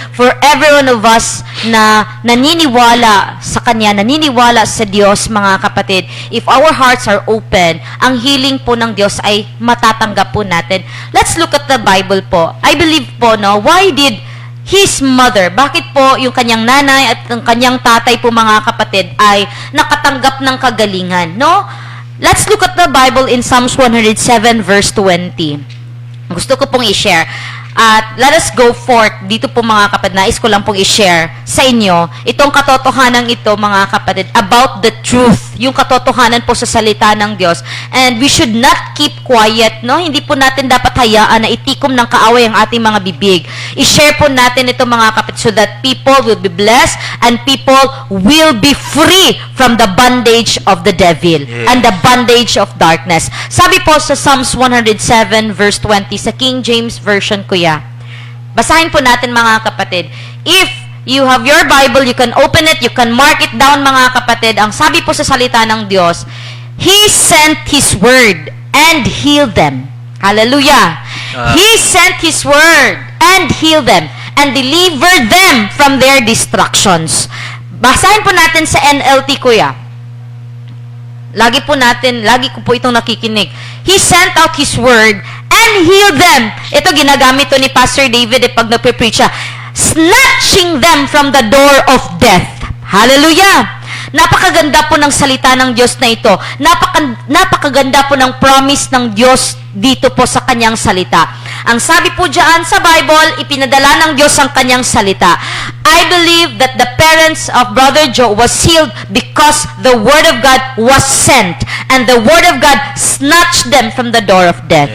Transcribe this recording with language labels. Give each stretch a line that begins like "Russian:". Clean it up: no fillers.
English: For every one of us
Filipino: na naniniwala sa Kanya, naniniwala sa Diyos mga kapatid,
English: if our hearts are open,
Filipino: ang healing po ng Diyos ay matatanggap po natin.
English: Let's look at the Bible po.
Filipino: I believe po, no,
English: why did his mother,
Filipino: bakit po yung kanyang nanay at ang kanyang tatay po mga kapatid ay nakatanggap ng kagalingan, no?
English: Let's look at the Bible in Psalms 107 verse 20.
Filipino: Gusto ko pong i-share. At let us go forth dito po mga kapatid. Nais ko lang pong i-share sa inyo itong katotohanan ito mga kapatid
English: about the truth.
Filipino: Yung katotohanan po sa salita ng Diyos.
English: And we should not keep quiet, no?
Filipino: Hindi po natin dapat hayaan na itikom ng kaaway ang ating mga bibig. I-share po natin ito mga kapatid
English: so that people will be blessed and people will be free from the bondage of the devil and the bondage of darkness.
Filipino: Sabi po sa Psalms 107 verse 20 sa King James Version ko yan. Basahin po natin mga kapatid.
English: If you have your Bible, you can open it, you can mark it down
Filipino: mga kapatid. Ang sabi po sa salita ng Diyos,
English: He sent His word and healed them.
Filipino: Hallelujah.
English: He sent His word and healed them and delivered them from their destructions.
Filipino: Basahin po natin sa NLT, kuya. Lagi ko po itong nakikinig.
English: He sent out His word and healed them.
Filipino: Ito ginagamit to ni Pastor David pag nagpe-preach siya.
English: Snatching them from the door of death. Hallelujah!
Filipino: Napakaganda po ng salita ng Diyos na ito. Napakaganda po ng promise ng Diyos dito po sa kanyang salita. Ang sabi po dyan sa Bible, ipinadala ng Diyos ang kanyang salita.
English: I believe that the parents of Brother Joe was healed because the Word of God was sent and the Word of God snatched them from the door of death.